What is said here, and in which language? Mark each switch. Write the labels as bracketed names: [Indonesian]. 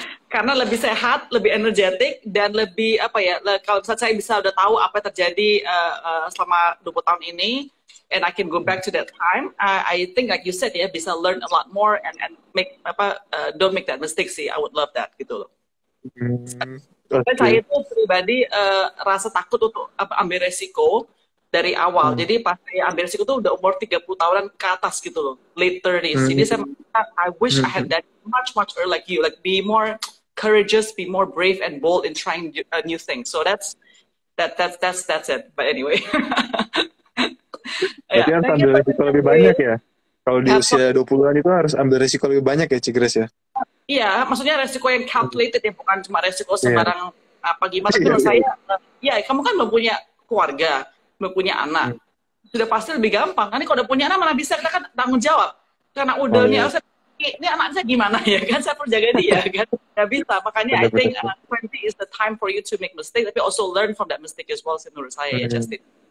[Indonesian] karena lebih sehat, lebih energetik, dan lebih kalau misalnya saya bisa udah tahu apa yang terjadi selama 20 tahun ini, [English] and I can go back to that time, I think like you said ya, bisa learn a lot more and make don't make that mistake sih. I would love that gitu loh. [Indonesian] Dan saya itu pribadi rasa takut untuk ambil resiko dari awal. Jadi pas saya ambil resiko tuh udah umur 30 tahunan ke atas gitu loh, [English] late 30s. [Indonesian] Jadi saya [English] I wish I had that much earlier like you, like be more courageous, be more brave and bold in trying new things. So that's it. But anyway. [Indonesian] Berarti harus ambil resiko lebih banyak ya? Kalau di usia 20-an itu harus ambil resiko lebih banyak ya, Cigres ya? Iya, maksudnya resiko yang calculated ya, bukan cuma resiko sembarang apa gimana. Tapi menurut saya, ya kamu kan belum punya keluarga, belum punya anak. Sudah pasti lebih gampang. Kan kalau udah punya anak malah bisa, kita kan tanggung jawab. Karena udahnya, ini anak saya gimana ya kan, saya perlu jaga dia kan. Nggak bisa, makanya [English] I think 20 is the time for you to make mistake, tapi also learn from that mistake as well, [Indonesian] menurut saya ya, [English] Justin.